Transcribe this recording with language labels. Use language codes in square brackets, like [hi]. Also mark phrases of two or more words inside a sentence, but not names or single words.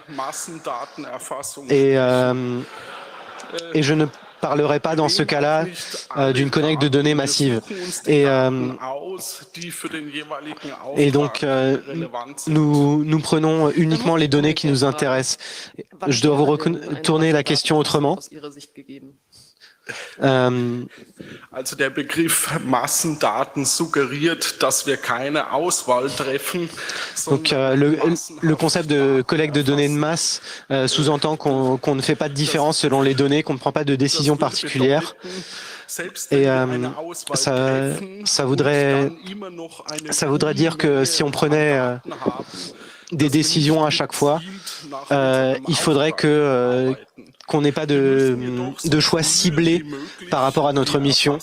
[fr] Et je ne parlerai pas dans ce cas-là d'une collecte de données massive. Et donc, nous prenons uniquement les données qui nous intéressent. Je dois vous retourner la question autrement. [de] Also der Begriff Massendaten suggeriert, dass wir keine Auswahl treffen. [fr] Donc le concept de collecte de données de masse sous-entend qu'on ne fait pas de différence selon les données, qu'on ne prend pas de décision particulière. Et ça voudrait dire que si on prenait des décisions à chaque fois, il faudrait qu'on n'ait pas de choix ciblés par rapport à notre mission.